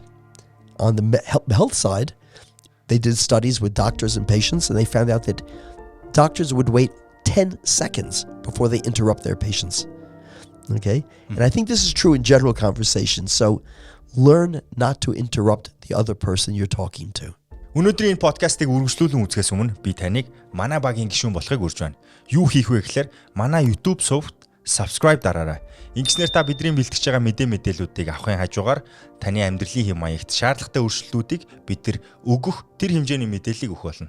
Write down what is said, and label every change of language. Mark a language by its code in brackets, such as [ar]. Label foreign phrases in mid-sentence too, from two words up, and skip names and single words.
[en] On the health side, they did studies with doctors and patients, and they found out that doctors would wait 10 seconds before they interrupt their patients. Okay? And I think this is true in general conversation. So learn not to interrupt the other person you're talking to. [mn] Өнөөдрийн подкастыг үргэлжлүүлэн үзэхээс өмнө би таныг манай багийн гишүүн болохыг урьж байна. Юу хийх вэ гэхээр манай YouTube сувгт subscribe дараарай. Ингэснээр та бидний бэлтгэж байгаа мэдээллүүдийг авахын хажуугаар таны амьдралын хэм маягт шаардлагатай өөрчлөлтүүдийг бид нар өгөх тэр хэмжээний мэдээллийг өгөх болно.